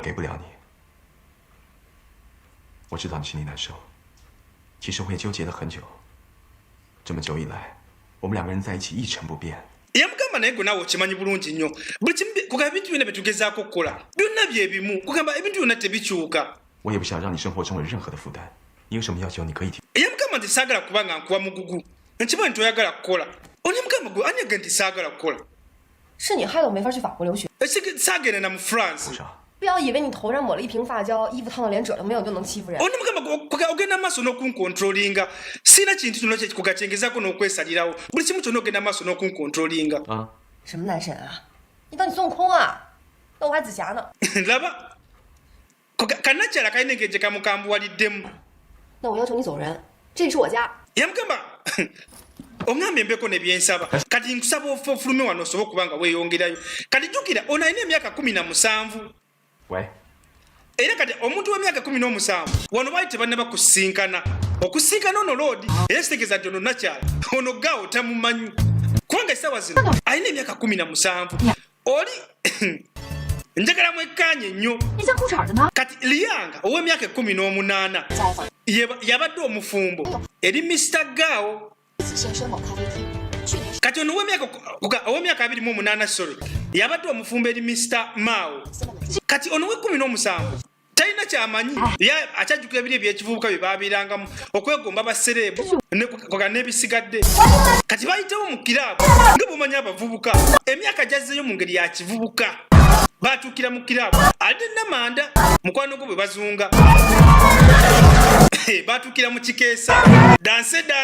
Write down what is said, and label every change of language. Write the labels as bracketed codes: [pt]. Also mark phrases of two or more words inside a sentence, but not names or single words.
[zh] 给不了你。我知道你心里难受，其实我也纠结了很久。这么久以来，我们2个人在一起一成不变。 [lg] yamugamba naye gwe naawe okimanyi bulungi nnyo buli kimu kugamba ebintu byonna bye tugezaako okukola byonna bye bimu kugamba ebintu byonna tebikyuka [zh] 我也不想让你生活中有任何的负担。你有什么要求你可以提。 [lg] yamugamba nti saagala kuba nga nkuwa mugugu nkimanyi toyagala kukola oni yamugamba gwe ani yaga nti saagala kukola [zh] 是你害得我没法去法国留学。 [lg] saagenda na mu france [zh] 不是啊，不要以为你头上抹了一瓶发胶，衣服烫到连褶都没有就能欺负人。 [lg] oni mugamba ogenda maaso n'okunkontrolinga sirina kintu kyonna kikugacengezaako n'okwesalirawo buli kimu kyonna ogenda maaso n'okunkontrolinga [zh] 啊，什么男神啊？你当你孙悟空啊？那我还紫霞呢。 [lg] laba kanakyala kalina engeri gye kamukambuwaliddemu [zh] 那我要求你走人，这里是我家。 [lg] yamugamba oŋŋambye embeeko ne byensaba kati nkusaba ofulume wano osobola okuba nga weeyongerayo kati jjukira ono alina emyaka 17 [zh] 喂， [lg] era kati omuntu w'emyaka 17 wano baali tebannaba kusinkana okusinkana ono loodi era kitegeeza nti ono nakyala ono gaawo tamumanyi kubanga essaawa zino alina emyaka 17 oli njagala mwekkaanye nnyo [zh] 那件裤衩的呢？ [lg] kati liyanga ow'emyaka 18 yabadde omufumbo eri mr gaawo [zh] 现身某咖啡厅，去年 [lg] kati ono ow'emyaka 28 sorry yabadde omufumbo eri mr mao kati ono we17 talina kyamanyi akyajjukira biri ebyekivubuka bye baabirangamu okwegomba basereebu n'ebisigadde kati bayitewo mu kiraabu nga bwomanyi abavubuka emyaka gyazzeeyo mu ngeri ya kivubuka baatuukira mu kiraabu ate namanda mukwano gwo bwe bazunga baatuukira mu kikeesa danse